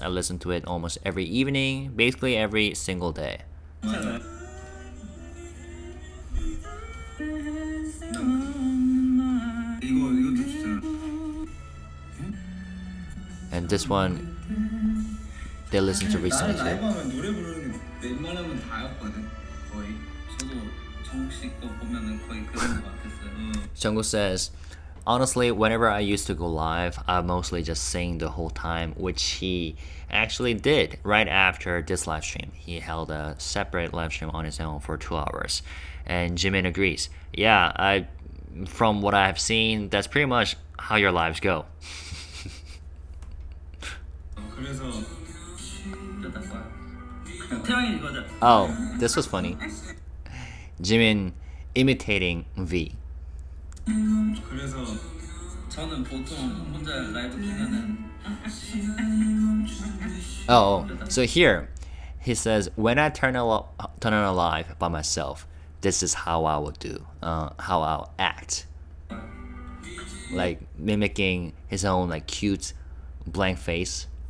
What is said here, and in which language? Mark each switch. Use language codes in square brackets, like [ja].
[en] I listen to it almost every evening, basically every single day. [ko] 괜찮아요. 이것도 좋잖아. [en] And And this one they listened to recently [ko] 나는 [en] too. [ko] 라이브 하면 노래 부르는 게 웬만하면 다였거든 거의. 저도 정국 씨거 보면은 거의 그런 거 같았어요. [en] Jungkook says, honestly, whenever I used to go live, I mostly just sing the whole time, which he actually did right after this live stream. He held a separate live stream on his own for 2 hours. And Jimin agrees. Yeah, from what I've seen, that's pretty much how your lives go. [ko] 그래서 태양이 이거죠. [en] Oh, this was funny. Jimin imitating V. [ko] 그래서 저는 보통 혼자 라이브 키면은 [en] Oh, so here he says, when I turn on a live by myself, this is how I will do, how I'll act. Like mimicking his own like cute blank face.